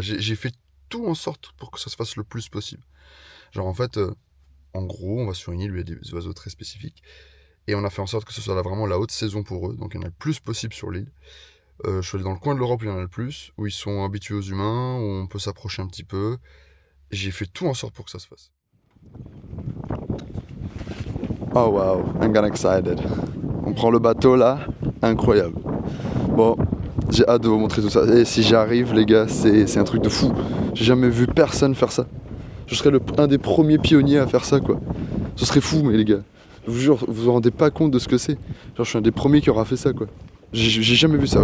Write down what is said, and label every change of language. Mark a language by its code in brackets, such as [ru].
[fr] J'ai fait tout en sorte pour que ça se fasse le plus possible. Genre, en fait, en gros, on va sur une île où il y a des oiseaux très spécifiques. Et on a fait en sorte que ce soit vraiment la haute saison pour eux. Donc, il y en a le plus possible sur l'île. Je suis allé dans le coin de l'Europe où il y en a le plus. Où ils sont habitués aux humains. Où on peut s'approcher un petit peu. Et j'ai fait tout en sorte pour que ça se fasse. [en] Oh wow, I'm getting excited. [fr] On prend le bateau là, incroyable. Bon, j'ai hâte de vous montrer tout ça. Et si j'arrive les gars, c'est un truc de fou. J'ai jamais vu personne faire ça. Je serais un des premiers pionniers à faire ça quoi. Ce serait fou mais les gars. Je vous jure, vous vous rendez pas compte de ce que c'est. Genre je suis un des premiers qui aura fait ça quoi. J'ai jamais vu ça.